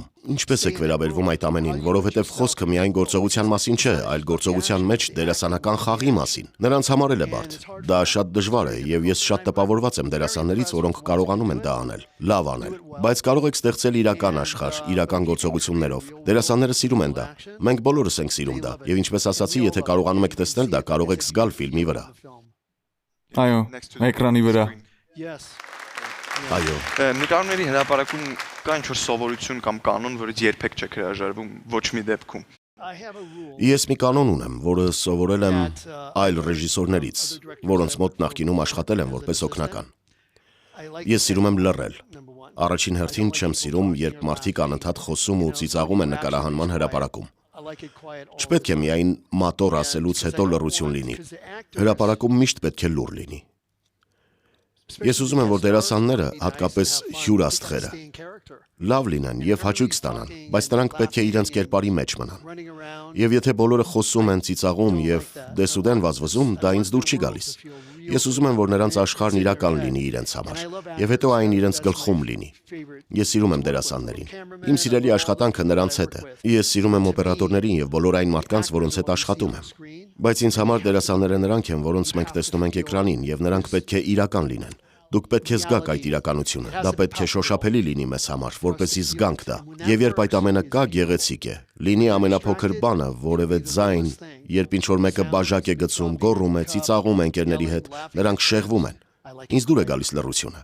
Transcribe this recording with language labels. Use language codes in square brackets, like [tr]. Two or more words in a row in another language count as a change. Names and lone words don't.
[hy] Ինչպես եք վերաբերվում այդ ամենին, որովհետև խոսքը միայն գործողության մասին չէ, այլ գործողության մեջ դերասանական խաղի մասին։ Նրանց համար էլ է բարդ։ Դա շատ դժվար է, եւ ես շատ տպավորված եմ դերասաններից, որոնք կարողանում են դա անել, լավ անել։ Բայց կարող եք ստեղծել իրական աշխարհ, իրական գործողություններով։ Դերասանները սիրում են դա։ Մենք բոլորս ենք սիրում դա։ Եվ ինչպես ասացի, եթե կարողանում եք տեսնել դա, կարող եք զգալ ֆիլմի վրա։ Այո, էկրանի վրա։ [en] Yes. [hy] Այո։ Նկարների հրապարակում կա ինչ-որ սովորություն կամ կանոն, որից երբեք չեք հրաժարվում ոչ մի դեպքում։ [en] I have a rule [hy] Ես մի կանոն ունեմ, որը սովորել եմ այլ ռեժիսորներից, որոնց մոտ նախկինում աշխատել եմ որպես օգնական։ [en] I like [hy] Ես սիրում եմ լռել։ [en] number one. [hy] Առաջին հերթին չեմ սիրում, երբ մարդիկ անընդհատ խոսում ու ծիծաղում են նկարահանման հրապարակում։ [en] I like it quiet all [hy] Չպետք է միայն մատոր ասելուց հետո լռություն լինի։ Հրապարակում միշտ պետք է լուռ լինի։ Ես ուզում եմ, որ դերասանները, հատկապես հյուրաստղերը, [en] stay in character. [hy] լավ լինեն եւ հաճույք ստանան, բայց նրանք պետք է իրենց կերպարի մեջ մնան։ [en] Running around [hy] Եվ եթե բոլորը խոսում են, ծիծաղում եւ դեսուդեն վազվզում, դա ինձ դուր չի գալիս։ Ես ուզում եմ, որ նրանց աշխարհն իրական լինի իրենց համար, եւ հետո այն իրենց գլխում լինի։ Ես սիրում եմ դերասաններին։ Իմ սիրելի աշխատանքը նրանց հետ է։ Ես սիրում եմ օպերատորներին եւ բոլոր այն մարդկանց, որոնց հետ աշխատում եմ։ Բայց ինձ համար դերասանները նրանք են, որոնց մենք տեսնում ենք էկրանին, եւ նրանք պետք է իրական լինեն։ Դուք պետք է զգաք այդ իրականությունը։ Դա պետք է շոշափելի լինի մեզ համար, որպեսզի զգանք դա։ Եվ երբ այդ ամենը կա, գեղեցիկ է։ Լինի ամենափոքր բանը, որևէ ձայն, երբ ինչ-որ մեկը բաժակ է գցում, գոռում է, ծիծաղում է ընկերների հետ, նրանք շեղվում են։ Ինձ դուր է գալիս լռությունը։